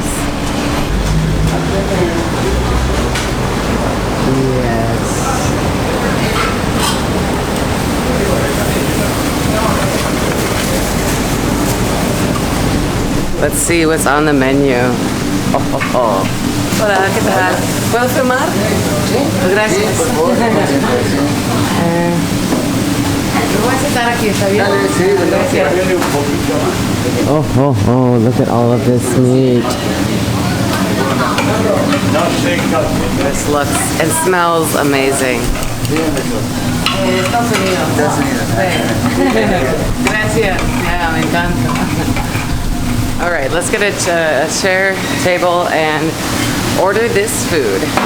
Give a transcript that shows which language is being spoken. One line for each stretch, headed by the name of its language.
English: Yes. Let's see what's on the menu.
Spanish: Hola, ¿qué tal? ¿Puedo filmar? Sí. Gracias. Voy a sentar aquí, ¿está bien?
English: Oh, look at all of this meat. This looks and smells amazing.
Spanish: Estados Unidos. Gracias.
English: Yeah,
Spanish: me encanta.
English: All right, let's get a chair, table, and order this food.